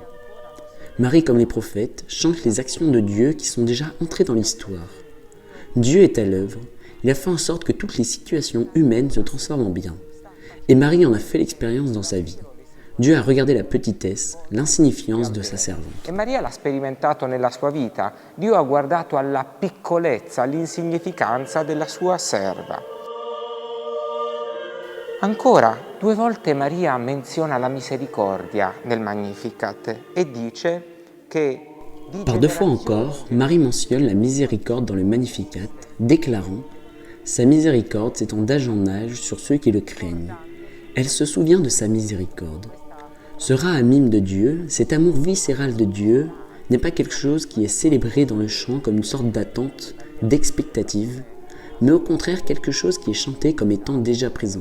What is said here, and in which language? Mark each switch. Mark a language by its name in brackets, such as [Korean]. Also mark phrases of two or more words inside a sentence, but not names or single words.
[French] Marie, comme les prophètes, chante les actions de Dieu qui sont déjà entrées dans l'histoire. Dieu est à l'œuvre, il a fait en sorte que toutes les situations humaines se transforment en bien. Et Marie en a fait l'expérience dans sa vie. Dieu a regardé la petitesse, l'insignifiance de sa servante. [Italian] E Maria l'ha sperimentato nella sua vita. Dio ha guardato alla piccolezza, all'insignificanza della sua serva. Ancora, 2 volte Maria menziona la misericordia nel Magnificat e dice che... [French] Par 2 fois encore, Marie mentionne la miséricorde dans le Magnificat, déclarant « Sa miséricorde s'étend d'âge en âge sur ceux qui le craignent. Elle se souvient de sa miséricorde. » Ce rat mime de Dieu, cet amour viscéral de Dieu, n'est pas quelque chose qui est célébré dans le chant comme une sorte d'attente, d'expectative, mais au contraire quelque chose qui est chanté comme étant déjà présent.